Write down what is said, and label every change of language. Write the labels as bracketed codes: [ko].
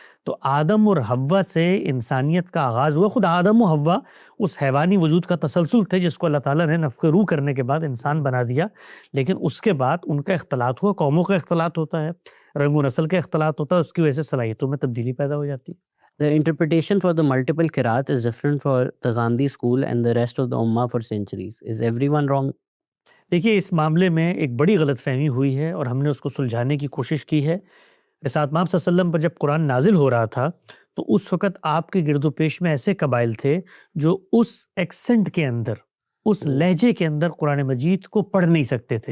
[ur] تو آدم اور حوا سے انسانیت کا آغاز ہوا. خود آدم و حوا اس حیوانی وجود کا تسلسل تھے جس کو اللہ تعالیٰ نے نفخ روح کرنے کے بعد انسان بنا دیا. لیکن اس کے بعد ان کا اختلاط ہوا، قوموں کا اختلاط ہوتا ہے، رنگ و نسل کا اختلاط ہوتا ہے، اس کی وجہ سے صلاحیتوں میں تبدیلی پیدا ہو جاتی ہے. [en] The interpretation for the multiple qiraat is different for the Gandhi school and the rest of the ummah for centuries. Is everyone wrong? [ur] دیکھیے اس معاملے میں ایک بڑی غلط فہمی ہوئی ہے اور ہم نے اس کو سلجھانے کی کوشش کی ہے. رسالت مآب صلی اللہ علیہ وسلم پر جب قرآن نازل ہو رہا تھا تو اس وقت آپ کے گرد و پیش میں ایسے قبائل تھے جو اس ایکسنٹ کے اندر، اس لہجے کے اندر قرآن مجید کو پڑھ نہیں سکتے تھے.